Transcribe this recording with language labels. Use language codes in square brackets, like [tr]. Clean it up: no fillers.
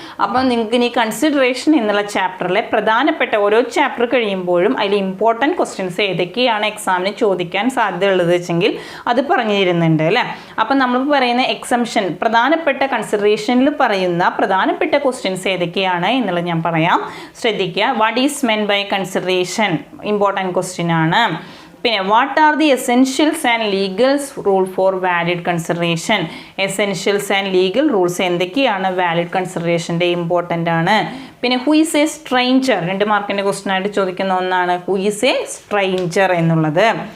[ml] അപ്പോൾ നിങ്ങൾക്ക് ഇനി കൺസിഡറേഷൻ എന്നുള്ള ചാപ്റ്ററിലെ പ്രധാനപ്പെട്ട ഓരോ ചാപ്റ്റർ കഴിയുമ്പോഴും അതിൽ ഇമ്പോർട്ടൻറ്റ് ക്വസ്റ്റ്യൻസ് ഏതൊക്കെയാണ് എക്സാമിന് ചോദിക്കാൻ സാധ്യതയുള്ളത് വെച്ചെങ്കിൽ അത് പറഞ്ഞു തരുന്നുണ്ട് അല്ലേ. അപ്പം നമ്മൾ പറയുന്ന എക്സംഷൻ, പ്രധാനപ്പെട്ട കൺസിഡറേഷനിൽ പറയുന്ന പ്രധാനപ്പെട്ട ക്വസ്റ്റ്യൻസ് ഏതൊക്കെയാണ് എന്നുള്ളത് ഞാൻ പറയാം, ശ്രദ്ധിക്കുക. [en] What is meant by consideration, important question ആണ്. പിന്നെ what are the essentials and legals rule for valid consideration, essentials and legal rules എന്തൊക്കെയാണ് valid കൺസിഡറേഷൻ്റെ important ആണ്. പിന്നെ who is a stranger, [ml] 2 മാർക്കിൻ്റെ ക്വസ്റ്റ്യൻ ആയിട്ട് ചോദിക്കുന്ന ഒന്നാണ് [en] Who is a stranger എന്നുള്ളത്.